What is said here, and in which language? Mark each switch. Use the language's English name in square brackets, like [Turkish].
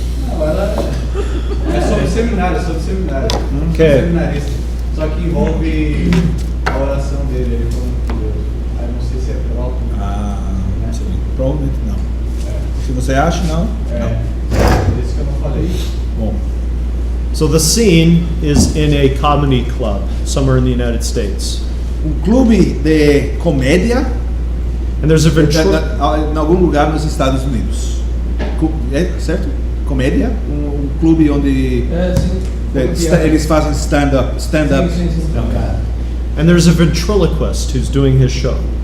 [Portuguese] Não, ela é sobre seminário, Ok. Seminarista. Só que envolve a oração dele, ele falando com Deus. Aí não sei se é pela altura. Sim. Provavelmente não. Se você acha, não. É, por isso que eu não falei. Bom. [English] So the scene is in a comedy club somewhere in the United States. [Portuguese] Clube de comédia [English] And there's a [Portuguese] em algum lugar nos Estados Unidos. É certo? Comédia? Um clube onde eles fazem stand-up. Sim. [English] and there's a ventriloquist who's doing his show.